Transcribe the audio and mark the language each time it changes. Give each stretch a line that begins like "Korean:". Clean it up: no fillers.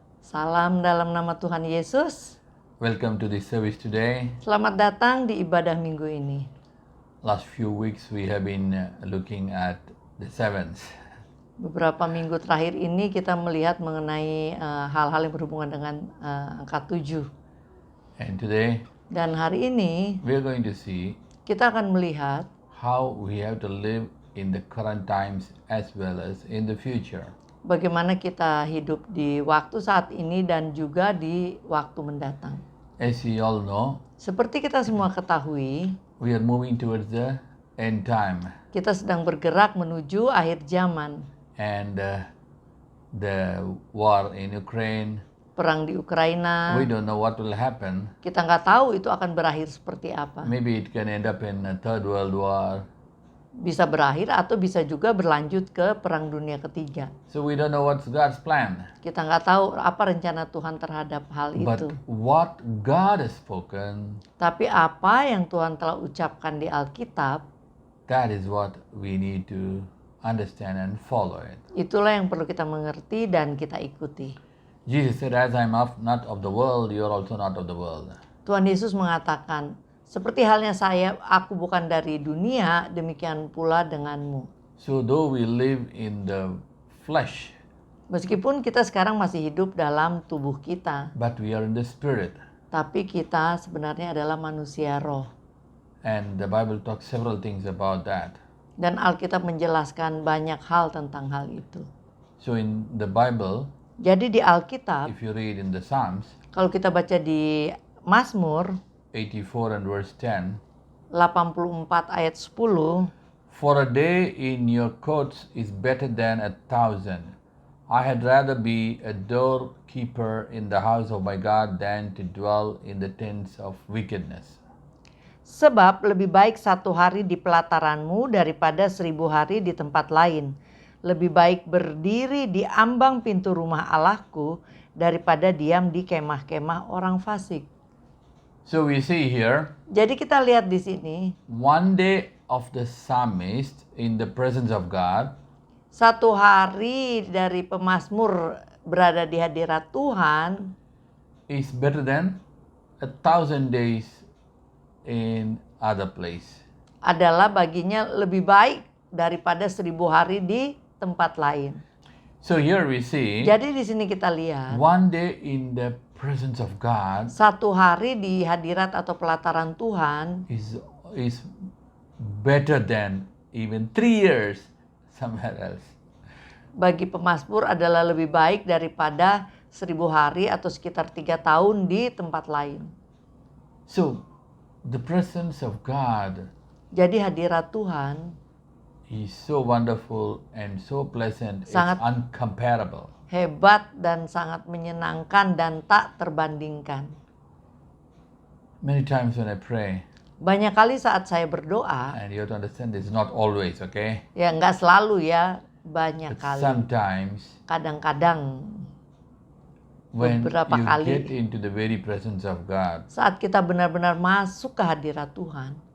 Indonesian: Salam dalam nama Tuhan Yesus.
English: Welcome to this service today.
Indonesian: Selamat datang di ibadah minggu ini.
English: Last few weeks we have been looking at the sevens.
Indonesian: Beberapa minggu terakhir ini kita melihat mengenai hal-hal yang berhubungan dengan angka 7.
English: And today
Indonesian: Dan hari ini
English: we are going to see
Indonesian: kita akan melihat
English: how we have to live in the current times as well as in the future.
Indonesian: bagaimana kita hidup di waktu saat ini dan juga di waktu mendatang.
English: As you all know,
Indonesian: Seperti kita semua ketahui,
English: we are moving towards the end time.
Indonesian: kita sedang bergerak menuju akhir zaman.
English: And the war in Ukraine,
Indonesian: Perang di Ukraina,
English: we don't know what will happen.
Indonesian: kita nggak tahu itu akan berakhir seperti apa.
English: Maybe it can end up in a third world war.
Indonesian: Bisa berakhir atau bisa juga berlanjut ke Perang Dunia Ketiga.
English: So we don't know what's God's plan.
Indonesian: Kita nggak tahu apa rencana Tuhan terhadap hal
English: But
Indonesian: itu.
English: what God has spoken,
Indonesian: Tapi apa yang Tuhan telah ucapkan di Alkitab,
English: that is what we need to understand and follow it.
Indonesian: itulah yang perlu kita mengerti dan kita ikuti.
English: Jesus said, as I'm not of the world, you are also not of the world.
Indonesian: Tuhan Yesus mengatakan, seperti halnya saya, aku bukan dari dunia, demikian pula denganmu.
English: So though we live in the flesh,
Indonesian: Meskipun kita sekarang masih hidup dalam tubuh kita,
English: but we are in the spirit.
Indonesian: tapi kita sebenarnya adalah manusia roh.
English: And the Bible talks several things about that.
Indonesian: Dan Alkitab menjelaskan banyak hal tentang hal itu.
English: So in the Bible,
Indonesian: Jadi di Alkitab,
English: if you read in the Psalms,
Indonesian: kalau kita baca di Mazmur
English: 84 and verse 10,
Indonesian: 84 ayat 10,
English: for a day in your courts is better than 1,000. I had rather be a doorkeeper in the house of my God than to dwell in the tents of wickedness.
Indonesian: sebab lebih baik 1 hari di pelataranmu daripada 1.000 hari di tempat lain. Lebih baik berdiri di ambang pintu rumah Allahku daripada diam di kemah-kemah orang fasik.
English: So we see here
Indonesian: Jadi kita lihat di sini,
English: one day of the psalmist in the presence of God
Indonesian: 1 hari dari pemazmur berada di hadirat Tuhan
English: is better than 1,000 days in other place.
Indonesian: adalah baginya lebih baik daripada 1.000 hari di tempat lain.
English: So here we see
Indonesian: Jadi di sini kita lihat
English: one day in the presence of God
Indonesian: 1 hari di hadirat atau pelataran Tuhan
English: is better than even 3 years somewhere else.
Indonesian: bagi pemazmur adalah lebih baik daripada 1.000 hari atau sekitar 3 tahun di tempat lain.
English: So the presence of God
Indonesian: Jadi hadirat Tuhan
English: is so wonderful and so pleasant.
Indonesian: Sangat-
English: It's uncomparable.
Indonesian: hebat dan sangat menyenangkan dan tak terbandingkan.
English: Many times when I pray,
Indonesian: Banyak kali saat saya berdoa,
English: and you have to understand this is not always, okay?
Indonesian: ya nggak selalu ya, banyak
English: But
Indonesian: kali.
English: sometimes
Indonesian: Kadang-kadang
English: when
Indonesian: beberapa
English: you
Indonesian: kali.
English: get into the very presence of God,
Indonesian: saat kita benar-benar masuk ke hadirat Tuhan,